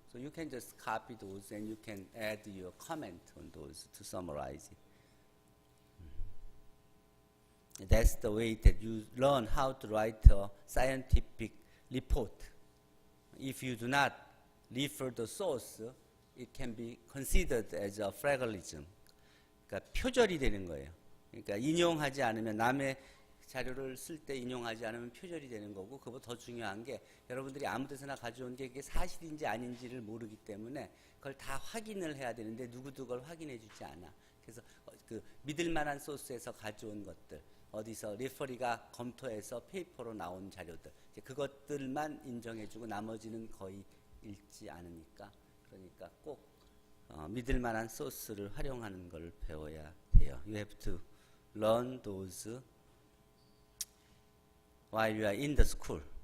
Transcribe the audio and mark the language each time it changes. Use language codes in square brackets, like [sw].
[en] So you can just copy those and you can add your comment on those to summarize it. That's the way that you learn how to write a scientific report. If you do not refer the source, it can be considered as a plagiarism. [ko] 그러니까 표절이 되는 거예요. 그러니까 인용하지 않으면 남의 자료를 쓸 때 인용하지 않으면 표절이 되는 거고, 그보다 더 중요한 게 여러분들이 아무 데서나 가져온 게 이게 사실인지 아닌지를 모르기 때문에 그걸 다 확인을 해야 되는데 누구도 그걸 확인해 주지 않아. 그래서 그 믿을 만한 소스에서 가져온 것들, 어디서 레퍼리가 검토해서 페이퍼로 나온 자료들, 이제 그것들만 인정해주고 나머지는 거의 읽지 않으니까, 그러니까 꼭 믿을 만한 소스를 활용하는 걸 배워야 돼요. [en] You have to learn those while you are in the school.